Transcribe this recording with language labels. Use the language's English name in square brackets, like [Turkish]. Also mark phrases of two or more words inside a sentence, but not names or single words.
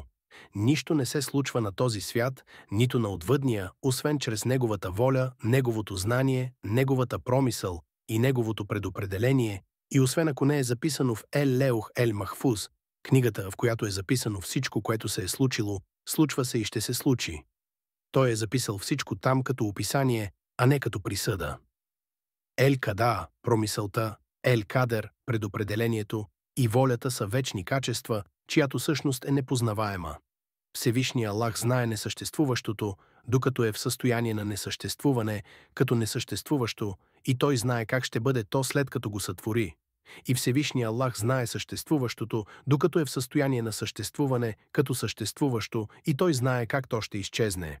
[Bulgarian] Нищо не се случва на този свят, нито на отвъдния, освен чрез неговата воля, неговото знание, неговата промисъл и неговото предопределение, и освен ако не е записано в Ел-Леух Ел-Махфуз, книгата, в която е записано всичко, което се е случило, случва се и ще се случи. Той е записал всичко там като описание, а не като присъда. Ел-Када, промисълта, Ел-Кадер, предопределението и волята са вечни качества, чиято същност е непознаваема. Всевишният Аллах знае несъществуващото, докато е в състояние на несъществуване, като несъществуващо, и той знае как ще бъде то след като го сътвори. И Всевишният Аллах знае съществуващото, докато е в състояние на съществуване, като съществуващо, и той знае как то ще изчезне.